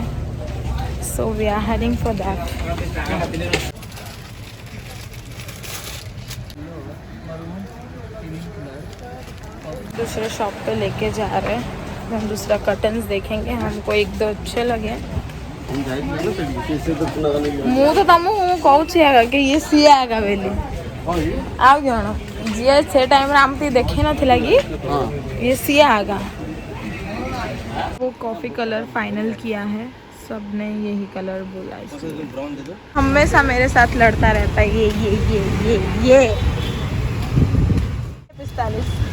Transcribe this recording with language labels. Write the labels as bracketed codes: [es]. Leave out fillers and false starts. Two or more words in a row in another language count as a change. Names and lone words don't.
[en] So we are heading for that. [hi] दूसरे शॉप पे लेके जा रहे हैं, हम दूसरा कर्टन्स देखेंगे, हमको 1-2 अच्छे लगे। [or] ମୁଁ ତ ତମକୁ କହୁଛି ଆଗ କି ଇଏ ସିଏ ଆଗ ବୋଲି, ଆଉ କ'ଣ ଯିଏ ସେ ଟାଇମ୍ରେ ଆମକୁ ଦେଖେଇ ନଥିଲା କି ଏ ସିଏ ଆଗ। [hi] वो [en] coffee colour [hi] फाइनल किया है, सबने यही कलर बोला। हमेशा मेरे साथ लड़ता रहता है ये 45।